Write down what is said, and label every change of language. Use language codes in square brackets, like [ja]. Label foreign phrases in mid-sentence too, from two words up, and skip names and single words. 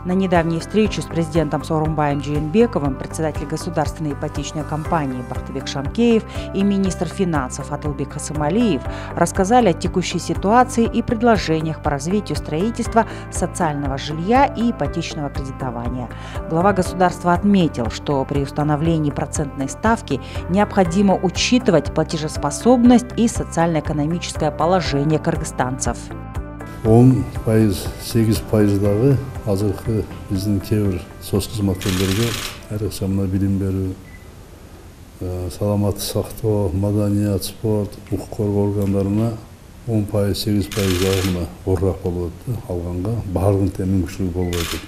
[ru] На недавней встрече с президентом Сооронбаем Жээнбековым председатель государственной ипотечной компании Бактыбек Шамкеев и министр финансов Атылбек Хасымалиев рассказали о текущей ситуации и предложениях по развитию строительства социального жилья и ипотечного кредитования. Глава государства отметил, что при установлении процентной ставки необходимо учитывать платежеспособность и социально-экономическое положение кыргызстанцев. [ky] 10-8%-дағы азыркы биздин кээ-бир соц кызматкерлерге айрыкча мына билим берүү, саламаттык сактоо, маданият, спорт, укук коргоо органдарына 10-8% мына орак болуп атты алганга, баардыгын тең мүмкүнчүлүгү болбой атат.